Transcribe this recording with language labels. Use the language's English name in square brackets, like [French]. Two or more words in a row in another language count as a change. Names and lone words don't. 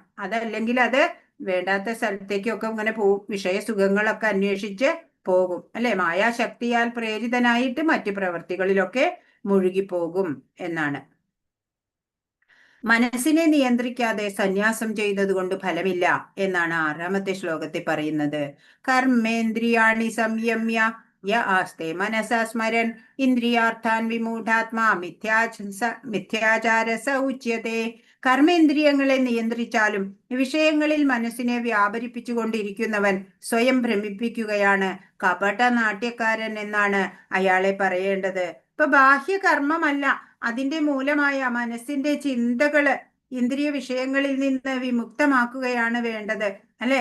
[Malayalam] അതല്ലെങ്കിൽ അത് വേണ്ടാത്ത സ്ഥലത്തേക്കൊക്കെ ഇങ്ങനെ പോകും, വിഷയസുഖങ്ങളൊക്കെ അന്വേഷിച്ച് പോകും, അല്ലെ? മായാശക്തിയാൽ പ്രേരിതനായിട്ട് മറ്റു പ്രവൃത്തികളിലൊക്കെ മുഴുകിപ്പോകും എന്നാണ്. മനസ്സിനെ നിയന്ത്രിക്കാതെ സന്യാസം ചെയ്യുന്നത് കൊണ്ട് ഫലമില്ല എന്നാണ് 6ാമത്തെ ശ്ലോകത്തിൽ പറയുന്നത്. [Sanskrit] കർമ്മേന്ദ്രിയാണി സംയമ്യ യ ആസ്തെ മനസാ സ്മരൻ ഇന്ദ്രിയാർത്ഥാൻ വിമൂഢാത്മാ മിഥ്യാചാര സ ഉച്യത്തെ. [Malayalam] കർമ്മേന്ദ്രിയങ്ങളെ നിയന്ത്രിച്ചാലും വിഷയങ്ങളിൽ മനസ്സിനെ വ്യാപരിപ്പിച്ചുകൊണ്ടിരിക്കുന്നവൻ സ്വയം ഭ്രമിപ്പിക്കുകയാണ്, കപട നാട്യക്കാരൻ എന്നാണ് അയാളെ പറയേണ്ടത്. ഇപ്പൊ ബാഹ്യകർമ്മമല്ല, അതിന്റെ മൂലമായ മനസ്സിന്റെ ചിന്തകള് ഇന്ദ്രിയ വിഷയങ്ങളിൽ നിന്ന് വിമുക്തമാക്കുകയാണ് വേണ്ടത്, അല്ലെ?